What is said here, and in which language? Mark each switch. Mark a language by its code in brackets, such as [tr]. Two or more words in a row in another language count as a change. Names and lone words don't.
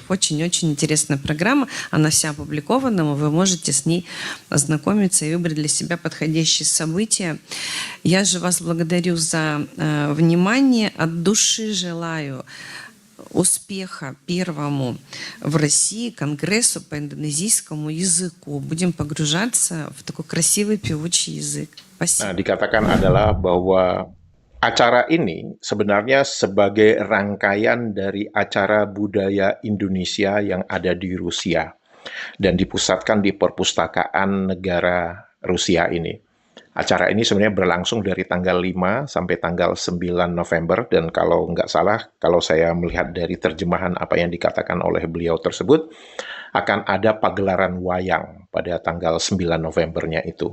[ru] Очень-очень интересная программа, она вся опубликована, вы можете с ней ознакомиться и выбрать для себя подходящие события. Я же вас благодарю за внимание, от души желаю успеха первому в России конгрессу по индонезийскому языку. Будем погружаться в такой красивый певучий язык. Спасибо. [id] Nah, dikatakan adalah bahwa acara ini sebenarnya sebagai rangkaian dari acara budaya Indonesia yang ada di Rusia dan dipusatkan di perpustakaan negara Rusia ini. Acara ini sebenarnya berlangsung dari tanggal 5 sampai tanggal 9 November, dan kalau nggak salah, kalau saya melihat dari terjemahan apa yang dikatakan oleh beliau tersebut, akan ada pagelaran wayang pada tanggal 9 Novembernya itu.